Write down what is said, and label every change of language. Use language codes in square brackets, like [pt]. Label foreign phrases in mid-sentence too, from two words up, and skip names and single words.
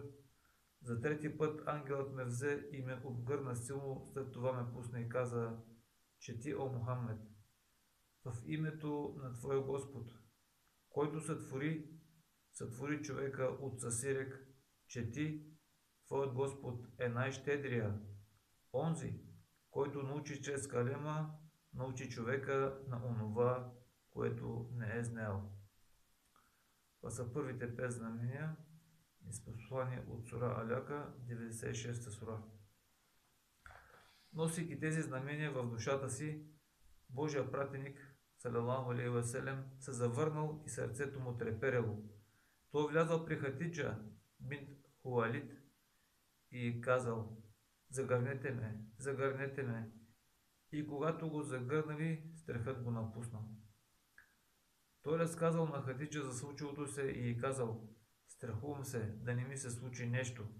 [bg] За трети път ангелът ме взе и ме обгърна силно, след това ме пусна и каза: чети, о Мухаммед, в името на Твоя Господ, който сътвори човека от съсирек, чети, Твоят Господ е най-щедрия, онзи, който научи чрез калема, научи човека на онова, което не е знаел. Това са първите 5 знамения из послание от сура Аляка, 96 сура. Носейки тези знамения в душата си, Божия пратеник, [ar] صلى الله عليه وسلم, [bg] се завърнал и сърцето му треперело. Той влязал при Хатиджа бинт Хуалид и казал: загърнете ме, загърнете ме. И когато го загърнали, страхът го напуснал. Той разказал на Хатиджа за случилото се и казал: страхувам се да не ми се случи нещо.